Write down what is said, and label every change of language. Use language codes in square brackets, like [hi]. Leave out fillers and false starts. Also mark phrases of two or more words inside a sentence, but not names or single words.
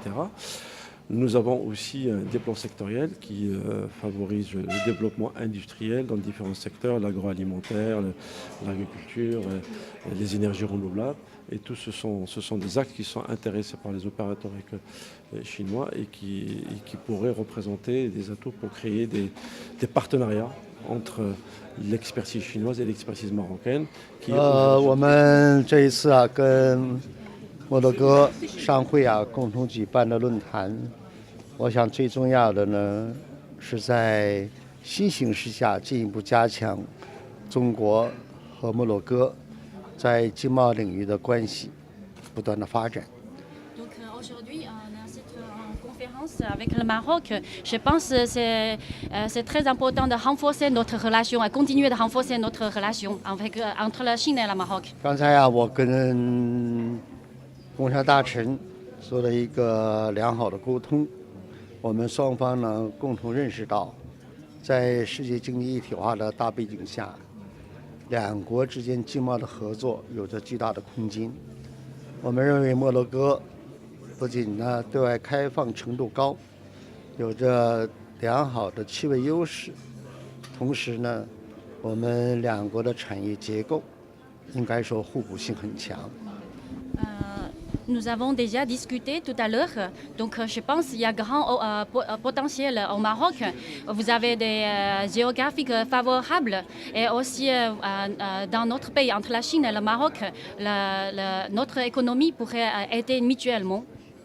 [fr] Nous avons aussi des plans sectoriels qui favorisent le développement industriel dans différents secteurs, l'agroalimentaire, l'agriculture, les énergies renouvelables. Et tout ce sont des actes qui sont intéressés par les opérateurs chinois et qui pourraient représenter des atouts pour créer des partenariats entre l'expertise chinoise et l'expertise marocaine. [zh] 我们这一次跟摩洛哥商会共同举办的论坛，我想最重要的呢是在新形势下进一步加强中国和摩洛哥在经贸领域的关系不断的发展。 [fr] Donc aujourd'hui, on a cette conférence avec le Maroc. Je pense que c'est très important de renforcer notre relation et continuer de renforcer notre relation entre la Chine et le Maroc. [zh] 刚才我跟工商大臣做了一个良好的沟通，我们双方呢共同认识到，在世界经济一体化的大背景下，两国之间经贸的合作有着巨大的空间。我们认为摩洛哥不仅呢对外开放程度高，有着良好的气味优势，同时呢，我们两国的产业结构应该说互补性很强。 [fr] Nous avons déjà discuté tout à l'heure, donc je pense qu'il y a grand potentiel au Maroc. Vous avez des géographiques favorables et aussi dans notre pays, entre la Chine et le Maroc, notre économie pourrait aider mutuellement.